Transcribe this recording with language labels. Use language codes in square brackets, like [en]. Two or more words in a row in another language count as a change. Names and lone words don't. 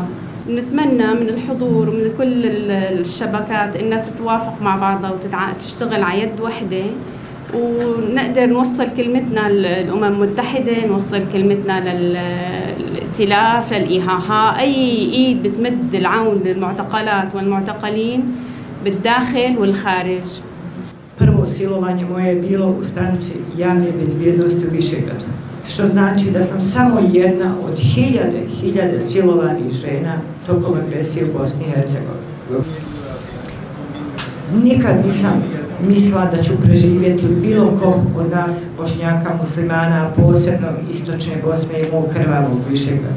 [ar] نتمنى من الحضور ومن كل الشبكات إنها تتوافق مع بعضها وتشتغل على يد واحدة، ونقدر نوصل كلمتنا للأمم المتحدة، نوصل كلمتنا للائتلاف، للإيهاها، أي إيد بتمد العون للمعتقلات والمعتقلين بالداخل والخارج. [bs] Prvo silovanje moje je bilo u stanici javne bezbjednosti u Višegradu, što znači da sam samo jedna od hiljade silovanih žena tokom agresije u Bosni i Hercegovini. Nikad nisam mislila da ću preživjeti bilo ko od nas Bošnjaka, muslimana, posebno istočne Bosne i mog krvavog Višegrada.